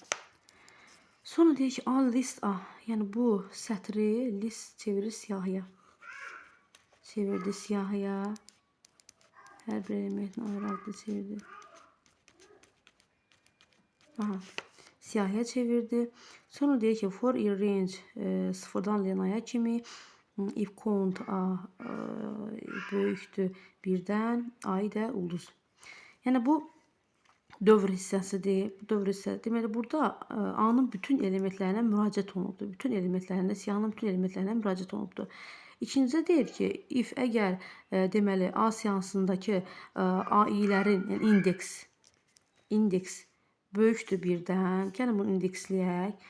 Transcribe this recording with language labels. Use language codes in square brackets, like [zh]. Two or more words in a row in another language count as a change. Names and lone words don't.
[az] Sonra deyək ki, A list A. Yəni bu sətri list çevirir siyahıya. Çevirdi siyahıya. Hər bir elementin ayrı-ayrı çevirdi. Aha. Siyahıya çevirdi. Sonra deyək ki, [en] for in range [az] sıfırdan lenaya kimi [en] if count [az] A böyükdür birdən, A'yı da ulduz. Yəni bu dövr hissəsidir. Dövr hissəsi. Deməli burada A'nın bütün elementlərinə müraciət olunubdur. Bütün elementlərinə, siyahının bütün elementlərinə müraciət olunubdur. İkincidə deyir ki, if əgər deməli A siyahısındakı AI-lərin, yəni indeks böyükdür birdən, gəlin bunu indeksləyək.